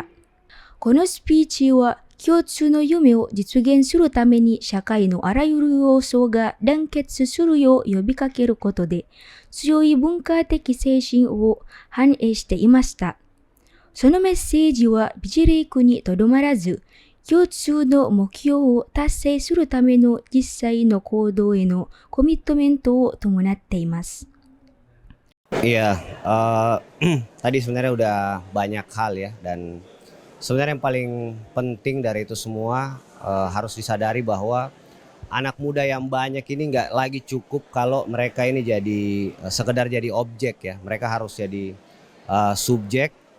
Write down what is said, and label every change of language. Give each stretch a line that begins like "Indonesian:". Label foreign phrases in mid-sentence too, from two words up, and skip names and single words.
Japanese: このスピーチは共通の夢を実現するために社会のあらゆる要素が団結するよう呼びかけることで、強い文化的精神を反映していました。そのメッセージは美辞麗にとどまらず、共通の目標を達成するための実際の行動へのコミットメントを伴っています。
Indonesian: Iya, tadi sebenarnya udah banyak hal ya, dan sebenarnya yang paling penting dari itu semua harus disadari bahwa anak muda yang banyak ini nggak lagi cukup kalau mereka ini jadi sekedar jadi objek ya, mereka harus jadi subjek.